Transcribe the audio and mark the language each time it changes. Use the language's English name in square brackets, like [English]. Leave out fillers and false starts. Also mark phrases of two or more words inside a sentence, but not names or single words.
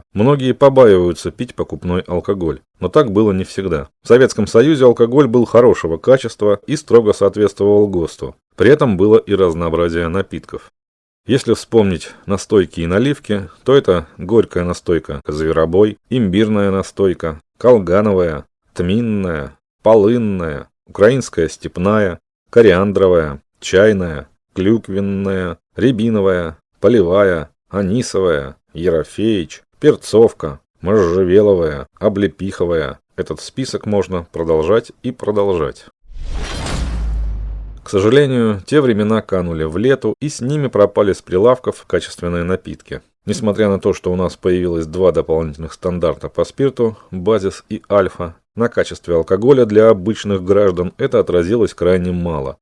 [Russian] Многие побаиваются пить покупной алкоголь, но так было не всегда. В Советском Союзе алкоголь был хорошего качества и строго соответствовал ГОСТу. При этом было и разнообразие напитков. Если вспомнить настойки и наливки, то это горькая настойка «Зверобой», имбирная настойка, колгановая, тминная, полынная, украинская степная, кориандровая, чайная, клюквенная, рябиновая, полевая, анисовая, ерофеич, перцовка, можжевеловая, облепиховая. Этот список можно продолжать и продолжать. К сожалению, те времена канули в лету, и с ними пропали с прилавков качественные напитки. Несмотря на то, что у нас появилось два дополнительных стандарта по спирту, базис и альфа, на качестве алкоголя для обычных граждан это отразилось крайне мало.